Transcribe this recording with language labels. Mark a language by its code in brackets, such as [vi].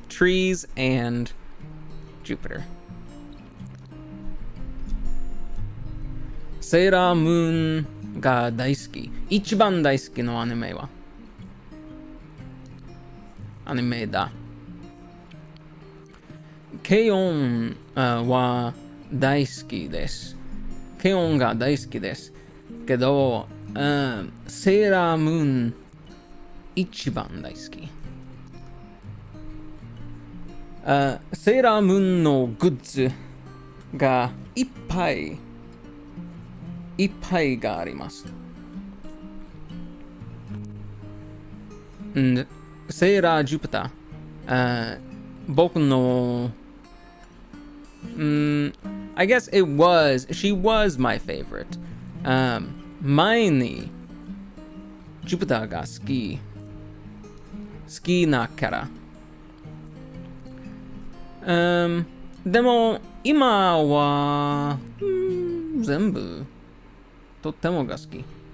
[en] Trees and Jupiter. [ja] Sailor Moon が大好き。一番大好きのアニメはアニメだ。ケヨンは大好きです。ケヨンが大好きです。けど、セーラームーン一番大好き。セーラームーンのグッズがいっぱいがあります。セーラージュピター、僕の [en] I guess she was my favorite. [ja] 前にジュピターが好きなキャラ。でも今は全部とってもが好き。